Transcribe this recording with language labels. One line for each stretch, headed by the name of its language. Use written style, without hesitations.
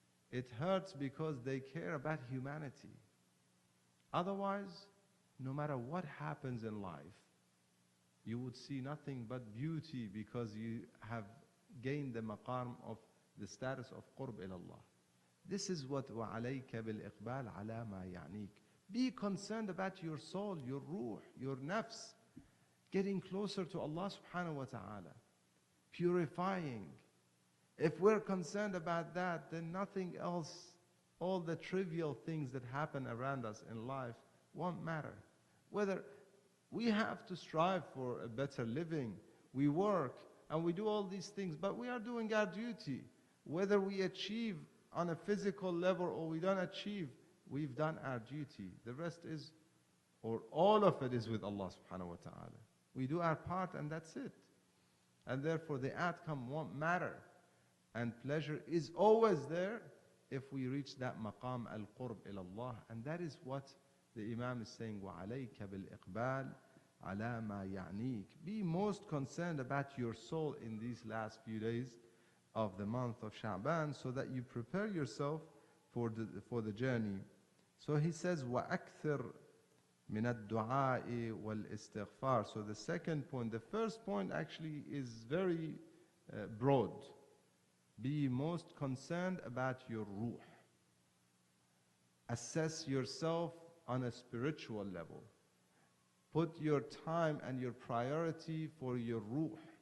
English: It hurts because they care about humanity. Otherwise, no matter what happens in life, you would see nothing but beauty because you have gained the maqam of the status of qurb ilallah. This is what
Arabic: وَعَلَيْكَ بِالْإِقْبَالِ عَلَى مَا يَعْنِيكَ.
English: Be concerned about your soul, your ruh, your nafs, getting closer to Allah subhanahu wa ta'ala, purifying. If we're concerned about that, then nothing else, all the trivial things that happen around us in life won't matter. Whether we have to strive for a better living, we work and we do all these things, but we are doing our duty. Whether we achieve on a physical level or we don't achieve, we've done our duty. The rest is, or all of it is with Allah subhanahu wa ta'ala. We do our part and that's it. And therefore the outcome won't matter. And pleasure is always there if we reach that maqam al-qurb ilallah. And that is what the Imam is saying,
Arabic: وَعَلَيْكَ بِالْإِقْبَالِ عَلَى مَا يَعْنِيكَ.
English: Be most concerned about your soul in these last few days of the month of Sha'ban, so that you prepare yourself for the journey. So he says,
Arabic: وَأَكْثِرْ مِنَ الدُّعَاءِ وَالْإِسْتِغْفَارِ.
English: So the second point, the first point actually is very broad. Be most concerned about your ruh. Assess yourself on a spiritual level. Put your time and your priority for your ruh.